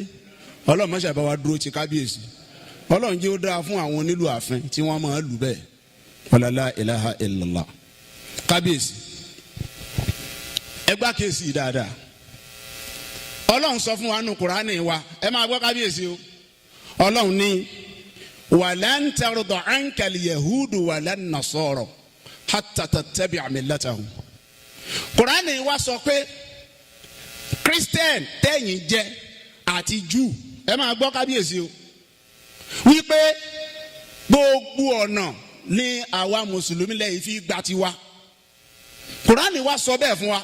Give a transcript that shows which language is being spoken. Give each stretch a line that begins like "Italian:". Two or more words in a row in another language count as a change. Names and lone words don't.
Yoruba: Ọlọ́run má ṣe bá wa dúró ti kábíyèsí. Ọlọ́run jẹ́ ó dáa fún àwọn onílù ààfin tí wọ́n máa lù bẹ́ẹ̀.
Arabic: ولا إله إلا الله.
Yoruba: Kábíyèsí ẹgbà kéésì dáadáa. Ọlọ́run sọ fún wa nínú Kùránì wa, ẹ máa gbọ́ kábíyèsí o. Ọlọ́run ní
Arabic: ولن ترضى عنك اليهود ولن النصارى حتى تتبع ملتهم.
Yoruba: Kùránì wa sọ pé Christian tẹ̀yìn jẹ́ àti Júù, ẹ máa gbọ́ kábíyèsí o, wípé gbogbo ọ̀nà ni àwa mùsùlùmí lẹ́yìn fi gbà tiwa. Kùránì wa sọ bẹ́ẹ̀ fún wa.